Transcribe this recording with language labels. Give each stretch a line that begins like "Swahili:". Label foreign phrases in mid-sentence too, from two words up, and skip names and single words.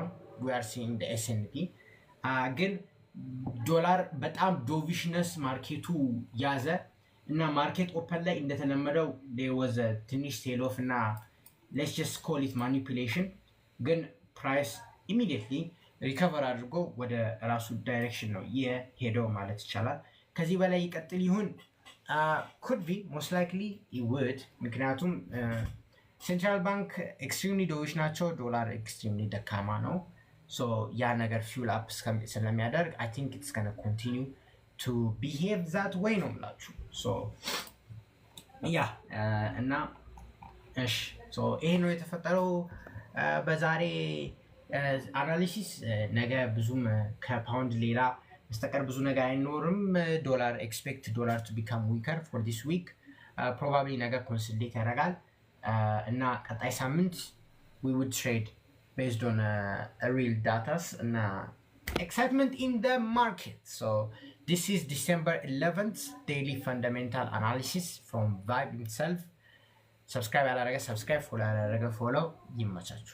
English: we are seeing the S&P
Amharic: ግን ዶላር በጣም ዶቪሽነስ ማርኬቱ ያዘ እና
English: market open
Amharic: ላይ እንደተለመደው
English: there was a
Amharic: ትንሽ
English: sell off
Amharic: እና
English: let's just call it manipulation።
Amharic: ግን ፕራይስ
English: immediately recover
Amharic: አድርጎ ወደ ራሱ ዳይሬክሽን ነው የሄደው ማለት ይቻላል። ከዚህ በላይ ይቀጥል ይሁን
English: could be, most likely it would።
Amharic: ምክንያቱም
English: central bank extremely dovish
Amharic: ናቸው፣ ዶላር ኤክስትሪምሊ ደካማ ነው። ያ ነገር
English: fuel up
Amharic: ስለሚያደርግ
English: I think it's gonna continue to behave that way
Amharic: ነው የምላችሁ። ያ እና እሺ ይሄ ነው የተፈጠረው በዛሬ አናሊሲስ። ነገ ብዙም ከፓውንድ ሌላ በስተቀር ብዙ ነገር አይኖርም
English: dollar expect dollar to become weaker for this week probably
Amharic: ነገ ኮንሶሊዴት ያደርጋል እና ቀጣይ ሳምንት
English: we would trade based on real data and excitement in the market. So this is December 11th daily fundamental analysis from Vibe itself. Subscribe ala subscribe, follow yimachachu.